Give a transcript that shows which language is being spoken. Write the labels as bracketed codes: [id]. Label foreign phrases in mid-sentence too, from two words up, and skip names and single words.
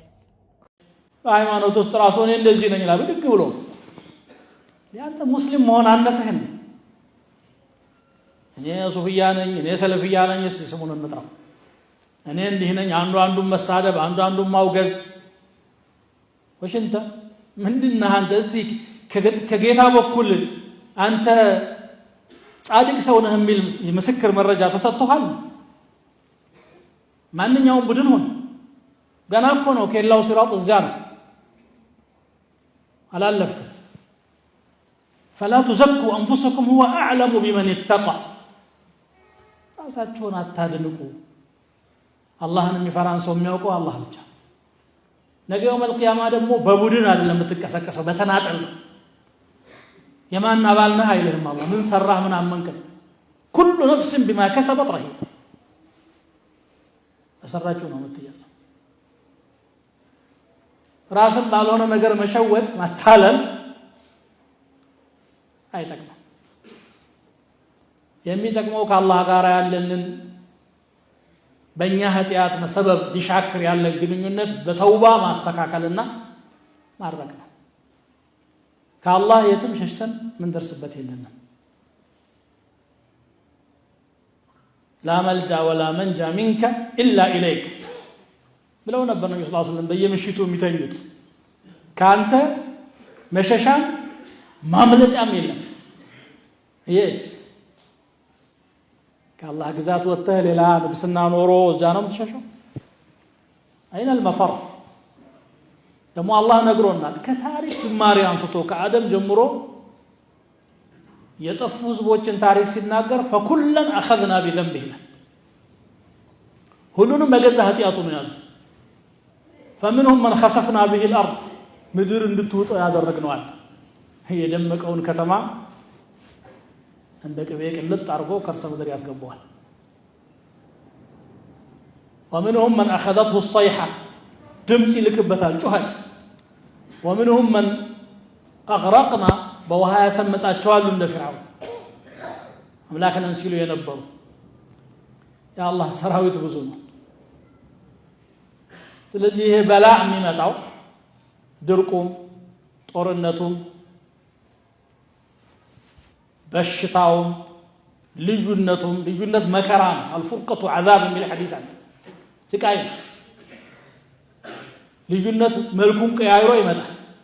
[am] ሃይማኖት ውስጥ ራሱ እኔ እንደዚህ ነኝ ይላል ብድግ ብሎ ያንተ ሙስሊም መሆን አነሰህ እኔ ሱፊያ ነኝ እኔ ሰለፊያ ነኝ እስቲ ስሙን እንጥራው እኔ እንዲህ ነኝ አንዱን መሳደብ አንዱን ማውገዝ ወሽንተ ምንድነው አንተ እስቲ ከጌታ በኩል አንተ ጻድቅ ሰው ነህ የሚል የምስክር መረጃ ተሰጥቷል ማንኛውም ቡድን ሆነ ገና እኮ ነው ከላው ሲራጥ እዛ ነው አላለፍኩ [ar] فلا تزكوا انفسكم هو اعلم بمن اتقى [am] ራሳችሁን አታድንቁ አላህን የሚፈራን ሰው የሚያውቀው አላህ ብቻ ነገ [ar] يوم القيامة [am] ደግሞ በቡድን አይደለም የምትቀሰቀሰው በተናጠል ነው የማን አባል ነህ አይልህም አላህ ምን ሰራህ ምን አመንክ [ar] كل نفس بما كسبت رهين [am] በሰራችሁ ነው የምትያዘው ራስን ባልሆነ ነገር መሸወድ ማታለል አይጠቅምም የሚጠቅመው ከአላህ ጋር ያለንን በእኛ ኃጢአት መሰበብ ሊሻክር ያለ ግንኙነት በተውባ ማስተካከልና ማድረግ ነው ከአላህ የትም ሸሽተን ምን ደርስበት የለንም [ar] لا ملجا ولا منجا منك الا اليك [am] ብለው ነበር ነብዩ [ar] صلى الله عليه وسلم [am] በየምሽቱ የሚተኙት ካንተ መሸሻም ማምለጫም የለም የት ከአላህ ግዛት ወጥተህ ሌላ ንብስና ኖሮ እዛ ነው የምትሸሸው [ar] أين المفر [am] ደግሞ አላህ ነግሮናል ከታሪክ ጅማሬ አንስቶ ከአደም ጀምሮ የጠፉ ህዝቦችን ታሪክ ሲናገር [ar] فكلن اخذنا بذنبه [am] ሁሉንም በገዛ ኃጢአቱ ነው ያዘ [ar] فمنهم من خسفنا به الارض [am] ምድር እንድትወጣ ያደረግነዋል የደመቀውን ከተማ እንደ ቅቤ ቅልጥ አርጎ ከርሰ ምድር ያስገባዋል [ar] ومنهم من اخذته الصيحه [am] ድምጽ ይልክበታል ጩኸት [ar] ومنهم من اغرقنا [am] በውሃ ያሰመጣቸዋል እንደ ፍርዓውን አምላክን ሲሉ የነበሩ ያ አላህ ሰራዊት ብዙ ነው ስለዚህ ይሄ በላ የሚመጣው ድርቁም ጦርነቱም በሽታውም ልዩነት መከራ ነው [ar] الفرقه عذاب [am] የሚል ሐዲስ አለ ስቃይ ልዩነት መልኩን ቀያይሮ ይመጣል